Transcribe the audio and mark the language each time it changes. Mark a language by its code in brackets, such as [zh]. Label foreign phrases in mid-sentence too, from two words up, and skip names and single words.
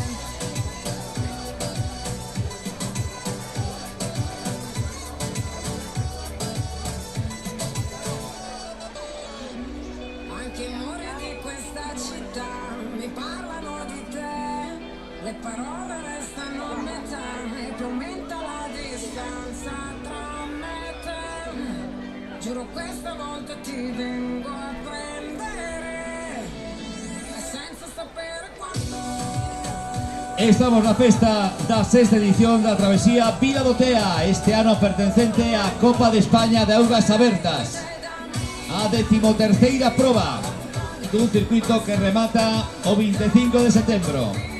[it] Anche i muri di questa città mi parlano di te, le parole restano a metà e più aumenta la distanza tra me e te. Giuro questa volta ti vengo a prendere senza sapere quando. [gl] Estamos na festa da sexta edición da Travesía Vila do Tea, este ano pertencente á Copa de España de Augas Abertas, a 13ª proba dun circuito que remata o 25 de setembro.